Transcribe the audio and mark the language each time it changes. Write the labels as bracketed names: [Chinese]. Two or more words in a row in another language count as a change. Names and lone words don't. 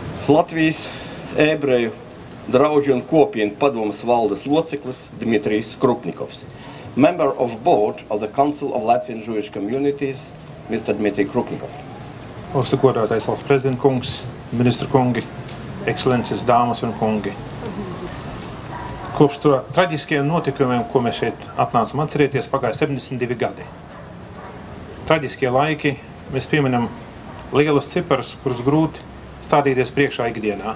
[Latvian] Latvijas ebreju draugu un kopienu padomes valdes loceklis Dmitrijs Krupnikovs. [English] Member of Board of the Council of Latvian Jewish Communities, Mr. Dmitrijs Krupnikov. [Latvian] Godātais valsts prezidenta kungs, ministra kungi, ekscelences, dāmas un kungi. Kopš traģiskajiem notikumiem, ko mēs šeit atnācam atcerēties, pagāja 72 gadi. Traģiskie laiki, mēs pieminam lielas ciparus, kurus grūti stādīties priekšā ikdienā.